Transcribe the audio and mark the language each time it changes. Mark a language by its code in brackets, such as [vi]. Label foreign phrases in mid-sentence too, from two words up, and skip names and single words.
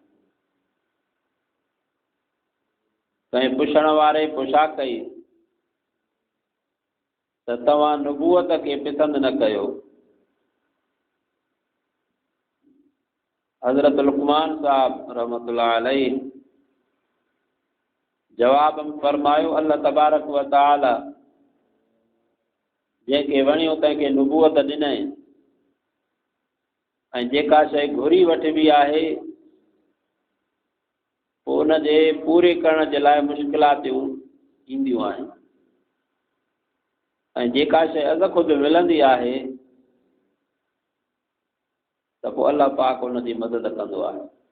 [sd] कंहिं पुछण वारे पुछा कई त तव्हां नबूवत खे पसंदि न कयो। हज़रत लुक़मान साहब [ar] رحمة الله عليه [sd] जवाब में फरमायो [ar] الله تبارك وتعالى [sd] जंहिंखे वणियो तंहिंखे नबूवत ॾिनई ऐं जेका शइ घुरी वठिबी आहे पोइ उनजे पूरे करण जे लाइ मुश्किलातूं ईंदियूं आहिनि। ऐं जेका शइ अॻ खुदि मिलंदी आहे त पोइ अल्लाह पाक उनजी मदद कंदो आहे।